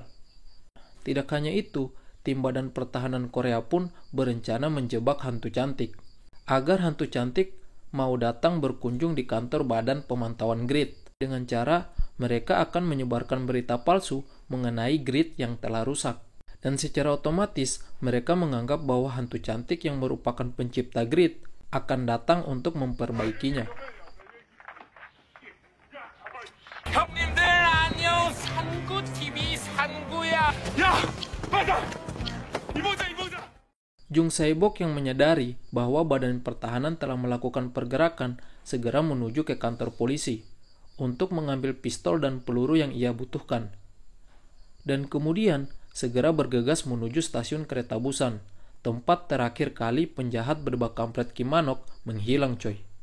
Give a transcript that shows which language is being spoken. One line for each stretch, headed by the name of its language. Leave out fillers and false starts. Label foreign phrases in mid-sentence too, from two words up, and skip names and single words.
Indonesian: Tidak hanya itu, tim Badan Pertahanan Korea pun berencana menjebak hantu cantik, agar hantu cantik mau datang berkunjung di kantor Badan Pemantauan Grid. Dengan cara, mereka akan menyebarkan berita palsu mengenai grid yang telah rusak. Dan secara otomatis, mereka menganggap bahwa hantu cantik yang merupakan pencipta grid akan datang untuk memperbaikinya.
Korean: 형님들 안녕, 산구 TV 산구야. 야, 맞아. 이보자.
Indonesian: Jung Sae-bok yang menyadari bahwa Badan Pertahanan telah melakukan pergerakan segera menuju ke kantor polisi untuk mengambil pistol dan peluru yang ia butuhkan. Dan kemudian segera bergegas menuju stasiun kereta Busan, tempat terakhir kali penjahat berbak kampret Kim Man-ok menghilang, coy.